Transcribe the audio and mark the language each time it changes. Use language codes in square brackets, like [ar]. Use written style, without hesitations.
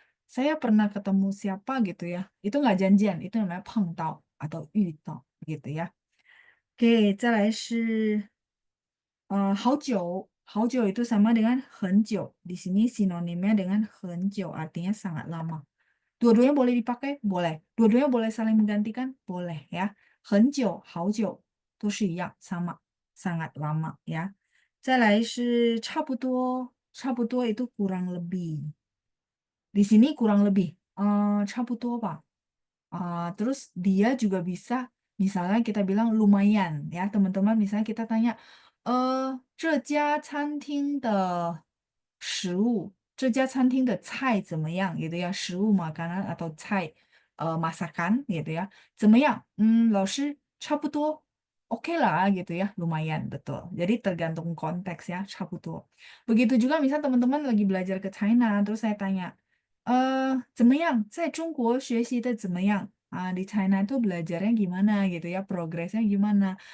[id] Saya pernah ketemu siapa gitu ya. Itu nggak janjian, itu namanya pengtau atau yu tau gitu ya. [zh] Oke, 再来是好久。 [id] 好久itu sama dengan 很久. Di sini sinonimnya dengan 很久, artinya sangat lama. Dua-duanya boleh dipakai? Boleh. Dua-duanya boleh saling menggantikan? Boleh ya. [zh] 很久,好久都是一样, sama. [id] Sangat lama ya. 再来是差不多. 差不多itu kurang lebih. Di sini kurang lebih. 差不多吧. Terus dia juga bisa, misalnya kita bilang lumayan ya teman-teman. [zh] Misalnya kita tanya, 这家餐厅的食物，这家餐厅的菜怎么样 gitu ya, 食物 makanan atau 菜 masakan gitu ya, 怎么样? [id] 老师差不多 oke lah gitu ya, lumayan, betul. Jadi tergantung konteks ya, 差不多. Begitu juga misal teman-teman lagi belajar ke China, terus saya tanya, 怎么样？在中国学习的怎么样？ di China itu belajarnya gimana gitu ya, progresnya gimana.